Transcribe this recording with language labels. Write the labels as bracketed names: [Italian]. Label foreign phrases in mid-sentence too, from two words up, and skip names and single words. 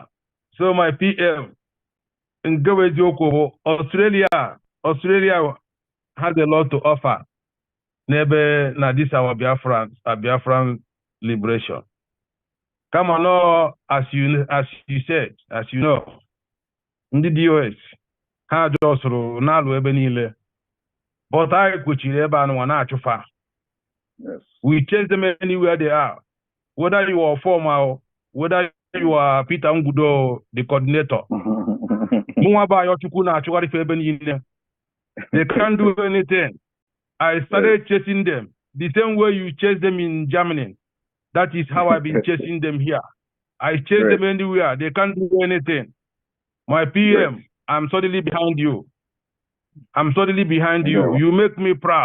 [English] So my PM, in Australia has a lot to offer. Maybe na this our Biafran liberation. Come on, as you know, [Igbo] ndị DOS ha jọsụrụ n'alụ ebe niile, but anyị kwechiri ebe anụnwa na-achụfa. [English] We chase them anywhere they are, whether you are formal, whether you are Peter Ngudo, the coordinator. [Igbo] Mụnwa bụ Ayochukwu na-achụgharị ebe niile. [English] They can't do anything. I started chasing them the same way you chase them in Germany. That is how I've been chasing them here. I chase them anywhere. They can't do anything. My PM, I'm totally behind you. I'm totally behind you. You make me proud.